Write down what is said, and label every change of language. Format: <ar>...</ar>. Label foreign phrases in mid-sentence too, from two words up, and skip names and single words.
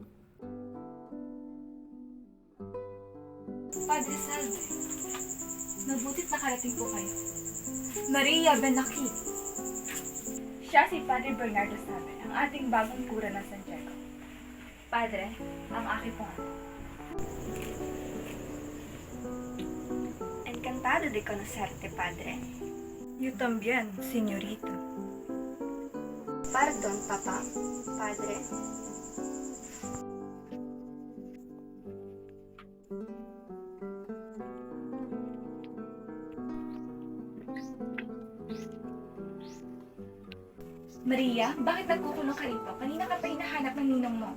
<tl>Padre Salve, mabutit nakarating po kayo. Maria Benaki. Siya si Padre Bernardo Salve, ang ating bagong kura ng San Diego. Padre, ang aking pong anak.</tl> <es>Encantado de conocerte, padre. You también, señorita. Pardon, papá. Padre.</es> <tl>Maria, bakit nagkukulong ka rito? Kanina ka pa hinahanap ng ninong mo.</tl>